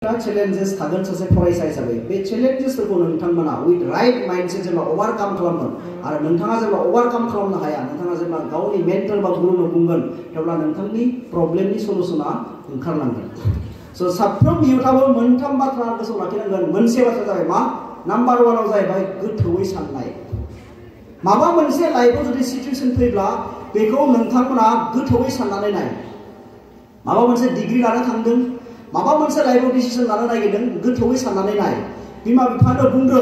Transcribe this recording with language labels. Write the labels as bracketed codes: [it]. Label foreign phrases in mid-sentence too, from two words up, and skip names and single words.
[brx] challenges थागोन सासे फरायसा हिसाबै बे challengesफोरखौ नोंथांमोना [en] with right mindset [brx] जेब्ला overcome खालामगोन आरो नोंथाङा जेब्ला overcome खालामनो हाया नोंथाङा जेब्ला गावनि मेंटर बा गुरुनो बुंगोन अब्ला नोंथांनि प्रब्लेमनि सलुशना ओंखारलांगोन स' साफ्रोम इयुथाबो मोनथाम बाथ्रा गोसोआव लाखिनांगोन मोनसे बाथ्रा जाबाय मा नाम्बार 1 आव जाहैबाय गोथौयै साननाय माबा मोनसे लाइफआव जुदि सिचुएशन फैब्ला बेखौ नोंथांमोना गोथौयै साननानै नाय माबा मोनसे डिग्री लानो थांदों माबा मोनसे लाइफआव डिसिजन लानो नागिरदों गोथौयै साननानै नाय बिमा बिफानो बुंदों